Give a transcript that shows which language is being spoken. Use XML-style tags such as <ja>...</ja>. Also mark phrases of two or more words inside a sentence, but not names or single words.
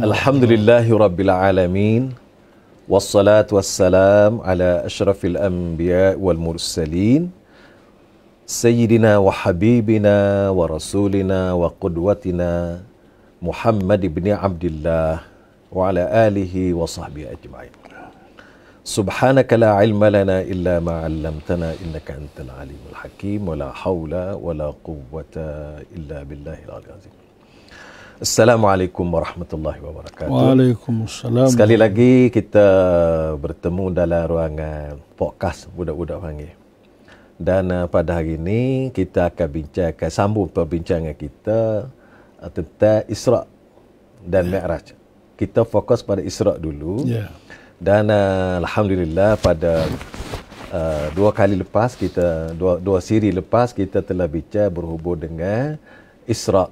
<ar>الحمد لله رب العالمين. والصلاة والسلام على أشرف الأنبياء والمرسلين. سيدنا وحبيبنا ورسولنا وقدوتنا محمد بن عبد الله وعلى آله وصحبه أجمعين. سبحانك لا علم لنا إلا ما علمتنا إنك أنت العليم الحكيم ولا حول ولا قوة إلا بالله العلي العظيم. السلام عليكم ورحمة الله وبركاته. وعليكم السلام.</ar> <ms>Sekali lagi kita bertemu dalam ruangan podcast budak-budak panggil. Dan pada hari ini kita akan bincangkan, sambung perbincangan kita tentang Isra' dan Mi'raj. Kita fokus pada Isra' dulu. Dan alhamdulillah pada dua kali lepas kita dua siri lepas kita telah bincang berhubung dengan Isra'.</ms>